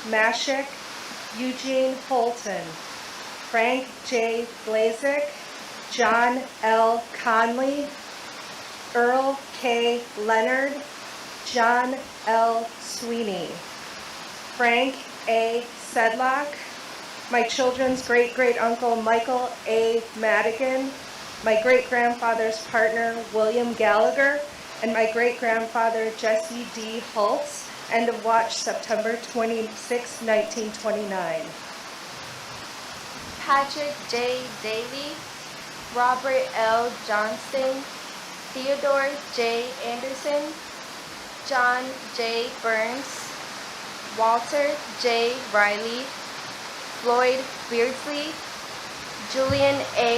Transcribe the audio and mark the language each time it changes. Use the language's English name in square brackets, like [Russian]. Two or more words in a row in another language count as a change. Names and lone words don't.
[English] Mashik, Eugene Holton, Frank J. Blazik, John L. Conley, Earl K. Leonard, John L. Sweeney, Frank A. Sedlock, my children's great-great-uncle Michael A. Madigan, my great-grandfather's partner William Gallagher, and my great-grandfather Jesse D. Holtz, end of watch September 26, 1929. Patrick J. Daly, Robert L. Johnston, Theodore J. Anderson, John J. Burns, Walter J. Riley, Floyd Beardsley, Julian A.